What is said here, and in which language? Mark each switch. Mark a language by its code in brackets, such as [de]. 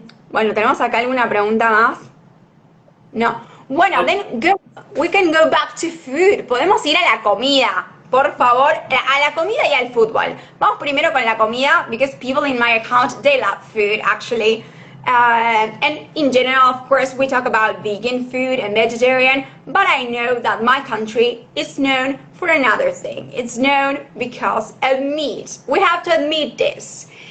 [es] Bueno, ¿tenemos acá alguna pregunta más? No. [en] Bueno, we can go back to food. [es] Podemos ir a la comida, por favor, a la comida y al fútbol. Vamos primero con la comida, [en] because people in my account, they love food, actually. And in general, of course, we talk about vegan food and vegetarian, but I know that my country is known for another thing. It's known because of meat. We have to admit this.